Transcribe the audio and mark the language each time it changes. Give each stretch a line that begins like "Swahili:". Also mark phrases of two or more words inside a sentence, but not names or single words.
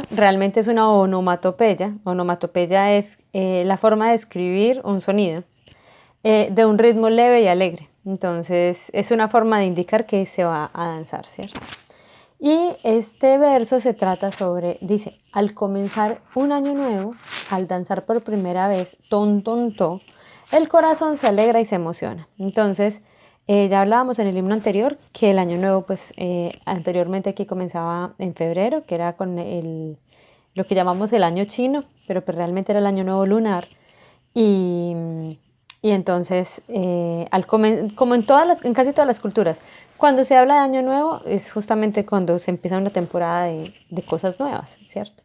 Spanish: Realmente es una onomatopeya. Onomatopeya es la forma de escribir un sonido de un ritmo leve y alegre. Entonces es una forma de indicar que se va a danzar, ¿cierto? Y este verso se trata sobre, dice, al comenzar un año nuevo, al danzar por primera vez,
Japanese: ton, ton, to,
Spanish: el corazón se alegra y se emociona. Entonces, ya hablábamos en el himno anterior que el año nuevo, pues anteriormente aquí comenzaba en febrero, que era con lo que llamamos el año chino, pero pues realmente era el año nuevo lunar. Y, y entonces, como en casi todas las culturas, cuando se habla de Año Nuevo es justamente cuando se empieza una temporada de cosas nuevas, ¿cierto?